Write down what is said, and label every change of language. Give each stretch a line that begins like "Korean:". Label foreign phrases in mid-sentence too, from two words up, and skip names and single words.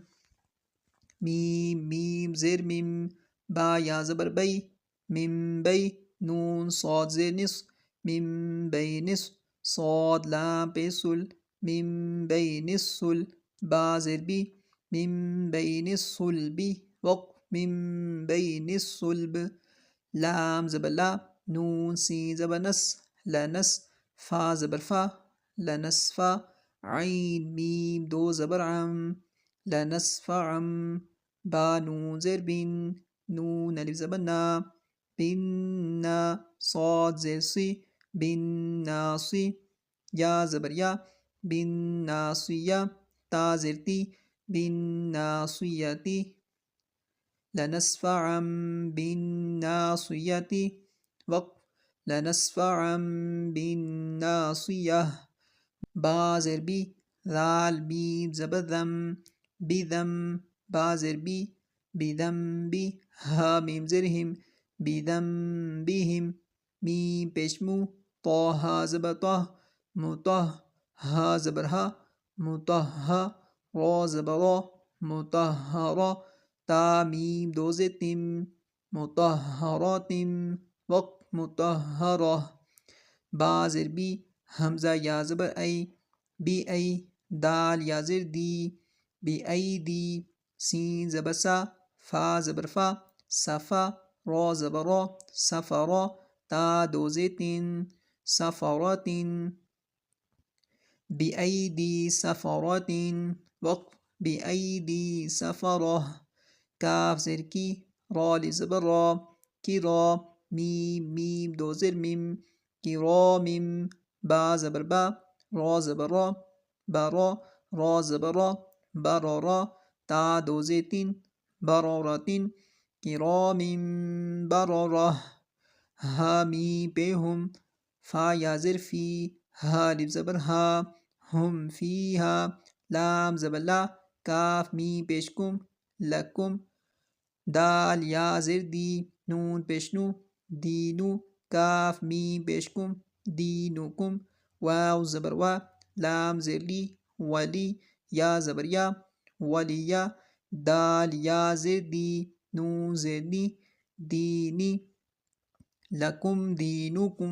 Urdu: میم میم زیر میم با یا زبر بئی میم بئی نون صاد زیر نصف میم بئی نصف صاد لام پہ سل میم بئی نصل با زیر بی میم بئی نصل بی وقف میم بئی نصلب لام زبر لا نون سین زبر نس لنس فا زبر فا لنسفا عین میم دو زبر عم لنسفعم با نون زیر بن نون الف زبر نا بنا صاد زیر سی بن ناصی یا زبر یا بن ناصیہ تا زیر تی بن ناصیتی
Arabic: لنسفعا بالناصیتی
Urdu: وقف
Arabic: لنسفعا بالناصیہ
Urdu: با زیر بی ذال میم زبر ذم بذم با زیر بی بذم بی ہا میم زیر ہم بذم بہم میم پیش مو طا ہا زبر طہ مطہ ہا زبر ہا مطہا را زبر را مطہرا تا میم دو زیر تم مطہراتم وقف مطہرہ با زیر بی حمزہ یا زبر ای بی ای دال یا زیر دی بی ای دی سین زبر سا فا زبر فا صفا را زبر را سفرا تا دو زیر تین سفراتن بی ای دی سفراتن وقف بی ای دی سفرہ کاف زیر کی را لی زبر را کی را میم میم دو زیر میم کی را میم با زبر با را زبر را برا را زبر را برا را تا دو زیر تین
Arabic: بررة کرام
Urdu: بررہ ہا میم پہ ہم فا یا زر فی ہا الف زبر ہا ہم فیہا لام زبر لا کاف میم پیش کم لکم دال یا زر دی نون پیش نو دینو کاف میم پیش کم دینکم واو زبر وا لام زر لی ولی یا زبر یا ولیا دال یا زر دی نون زر دی
Arabic: دینی لکم دینکم